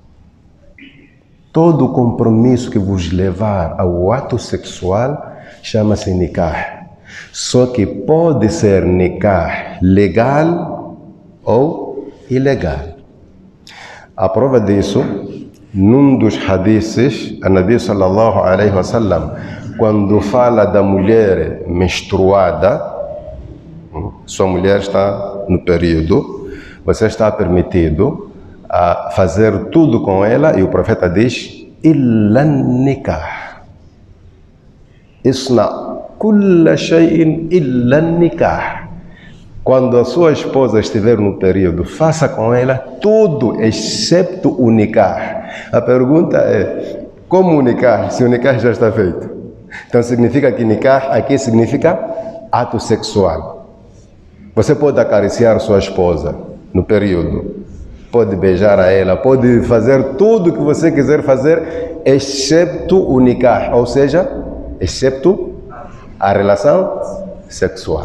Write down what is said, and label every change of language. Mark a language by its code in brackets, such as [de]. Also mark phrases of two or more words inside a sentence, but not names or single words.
[pt] Todo compromisso que vos levar ao ato sexual chama-se nikah. Só que pode ser nikah legal ou ilegal. A prova disso, num dos hadiths, a Nabi [ar] صلى الله عليه وسلم, [pt] quando fala da mulher menstruada, sua mulher está no período, você está permitido a fazer tudo com ela, e o profeta diz, [ar] إلا نكاح. اصنع كل شيء إلا نكاح. [pt] Quando a sua esposa estiver no período, faça com ela tudo, excepto o nikah. A pergunta é, como o nikah, se o nikah já está feito? Então significa que nikah aqui significa ato sexual. Você pode acariciar sua esposa no período, pode beijar a ela, pode fazer tudo o que você quiser fazer, excepto o nikah, ou seja, excepto a relação sexual.